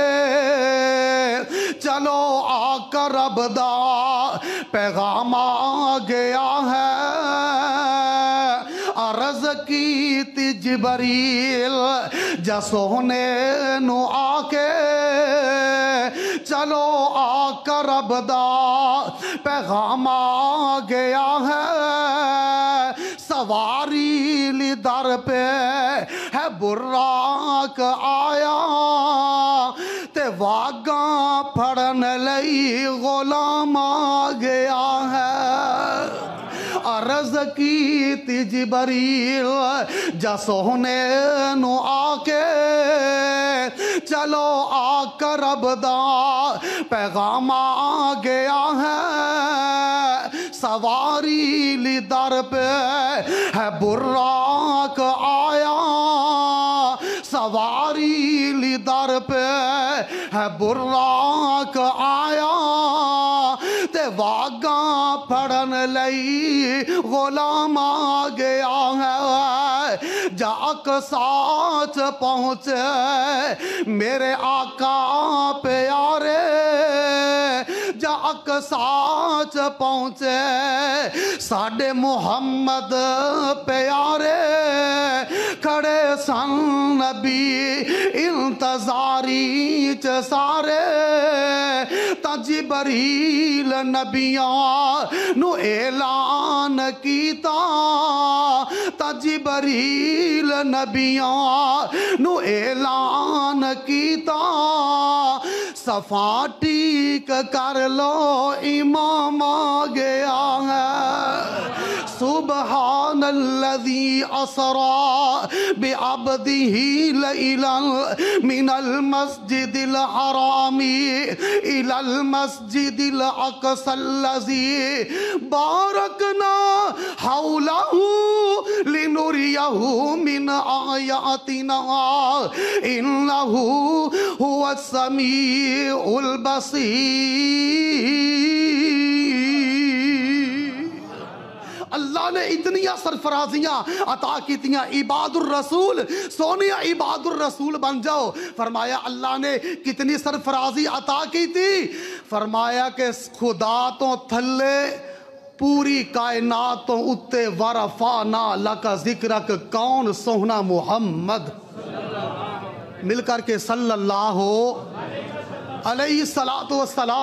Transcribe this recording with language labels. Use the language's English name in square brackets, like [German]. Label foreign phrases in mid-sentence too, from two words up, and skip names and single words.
[Punjabi] چلو آ کر رب دا پیغام آ گیا ہے عرض کی تی جبریل جا سونے نو آکے چلو آ کر رب دا پیغام آ گیا ہے سواری لی در پہ ہے براق آیا تے واگاں پھڑن لئی غلام آ گیا ہے عرض کی تی جبریل جا سونے نو آکے چلو آ کر رب دا پیغام آ گیا ہے سواری لی در پہ ہے براق آیا سواری لی در پہ ہے براق آیا تے واگاں پھڑن لئی غلام آ گیا ہے جا اقصاچ پہنچے میرے آقا پیارے جا اقصاچ پہنچے ساڈے محمد پیارے کھڑے سن نبی انتظاری چ سارے تا جبریل نبیاں نو اعلان کیتا تا جبریل نبیاں نو اعلان کیتا صفا ٹھیک کر لو امام آ گیا [Arabic] ہے سبحان الذي أسرى بعبده ليلا من المسجد الحرام إلى المسجد الأقصى الذي باركنا حوله لنريه من آياتنا إنه هو السميع البصير۔ [Punjabi] اللہ نے اتنیاں سرفرازیاں عطا کیتیاں، عباد الرسول، سونیا عباد الرسول بن جاؤ۔ [Urdu] فرمایا اللہ نے کتنی سرفرازی عطا کی تھی، [Punjabi] فرمایا کہ خدا تو تھلے پوری کائنات تو اتے [Arabic] ورفعنا لک ذکرک، [Punjabi] کون سوہنا محمد، مل کر کے [Arabic] صلی اللہ علیہ السلام۔